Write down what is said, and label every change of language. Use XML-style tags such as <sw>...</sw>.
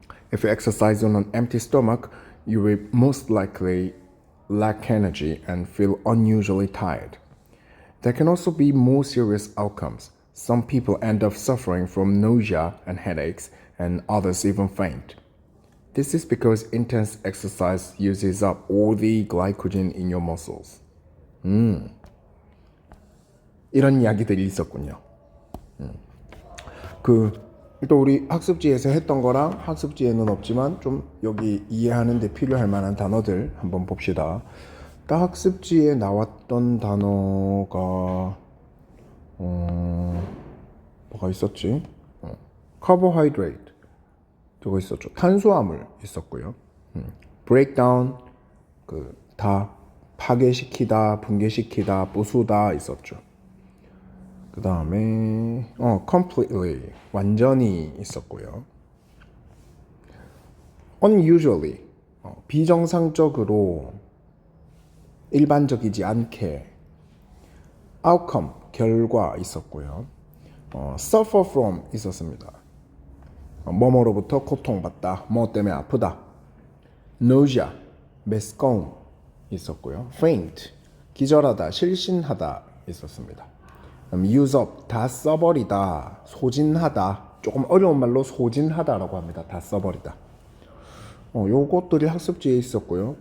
<en>If you exercise on an empty stomach, you will most likely lack energy and feel unusually tired. There can also be more serious outcomes. Some people end up suffering from nausea and headaches, and others even faint. This is because intense exercise uses up all the glycogen in your muscles.</en> <ko>이런 이야기들이 있었군요. 또 우리 학습지에서 했던 거랑 학습지에는 없지만 좀 여기 이해하는 데 필요할 만한 단어들 한번 봅시다. 딱 학습지에 나왔던 단어가 뭐가 있었지? carbohydrate 저거 있었죠. 탄수화물 있었고요. breakdown 다 파괴시키다, 붕괴시키다, 부수다 있었죠. 그 다음에 completely 완전히 있었고요. unusually 비정상적으로 일반적이지 않게 outcome 결과 있었고요. suffer from 있었습니다. 뭐뭐로부터 고통받다, 뭐 때문에 아프다. nausea 메스꺼움 있었고요. faint 기절하다, 실신하다 있었습니다. use up 다 써버리다, 소진하다. 조금 어려운 말로 소진하다라고 합니다. 다 써버리다. 요것들이 학습지에 있었고요.</ko>